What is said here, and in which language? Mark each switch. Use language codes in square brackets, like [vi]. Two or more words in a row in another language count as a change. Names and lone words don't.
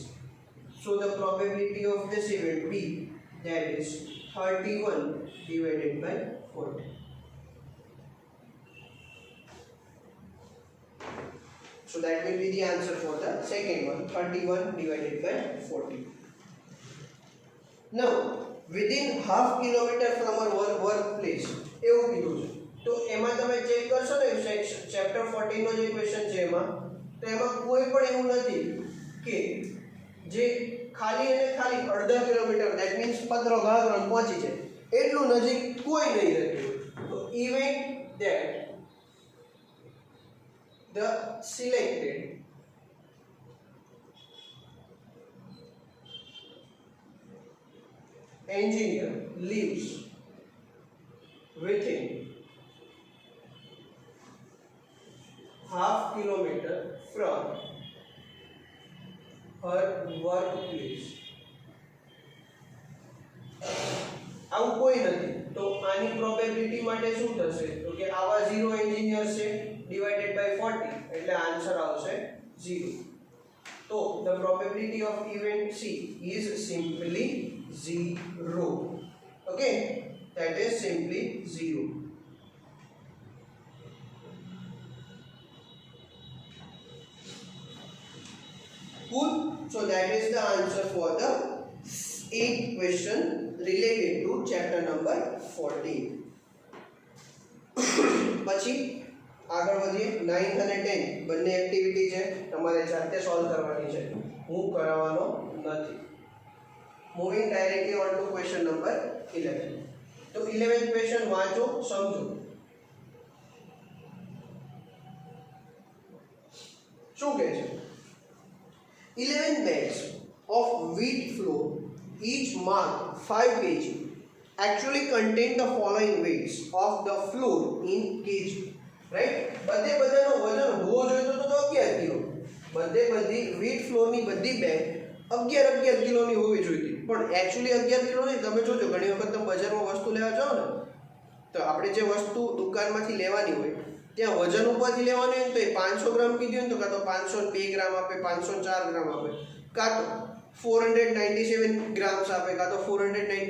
[en] So the probability of this event B, that is 31 divided by 40. So that will be the answer for the second one, 31 divided by 40. Now, within half kilometer from our workplace, [gu] એવું કીધું છે. તો એમાં તમે ચેક કરશો ને ચેપ્ટર 14 નો જે ક્વેશ્ચન છે એમાં તો એમાં કોઈ પણ એવું નથી કે જે ખાલી અને ખાલી અડધા કિલોમીટર [en] that means [gu] 15 ગાગરણ પહોંચી છે એટલું નજીક કોઈ નહીં રહેતું. [en] તો ઇવેન્ટ that the selected engineer lives within half kilometer from her workplace. [gu] આવું કોઈ નથી તો આની પ્રોબેબિલિટી માટે શું થશે તો કે આવા 0 એન્જિનિયર છે [en] divided by [gu] 40 એટલે આન્સર આવશે 0. [en] તો the probability of event C is simply 0. Okay, that is simply 0. Cool. So that is the answer for the 8th question related to chapter number 14. [gu] પછી આગળ વધીએ 9th અને 10th બંને એક્ટિવિટી છે તમારે જાતે સોલ્વ કરવાની છે હું કરાવવાનો નથી. [en] Moving directly on to question number 11. [gu] તો 11th ક્વેશ્ચન વાંચો સમજો. શું કહે છે [en] 11 bags of wheat flour each marked 5 kg actually contain the following weights of the flour in kg. [gu] રાઈટ બધે બધાનો વજન હોવો જોઈએ તો 11 કિલો બધી [en] wheat flour [gu] ની બધી બેગ 11 કિલોની હોવી જોઈએ પણ એક્ચ્યુઅલી 11 કિલો નહીં. તમે જોજો ઘણી વખત તમે બજારમાં વસ્તુ લેવા જાઓ ને તો આપણે જે વસ્તુ દુકાનમાંથી લેવાની હોય ત્યાં વજન ઉપરથી લેવાનું હોય તો એ 500 ગ્રામ કીધું ને તો કાં તો 502 ગ્રામ આપે 504 ગ્રામ આપે કાં તો 497 ગ્રામ્સ આપે કાં તો 490.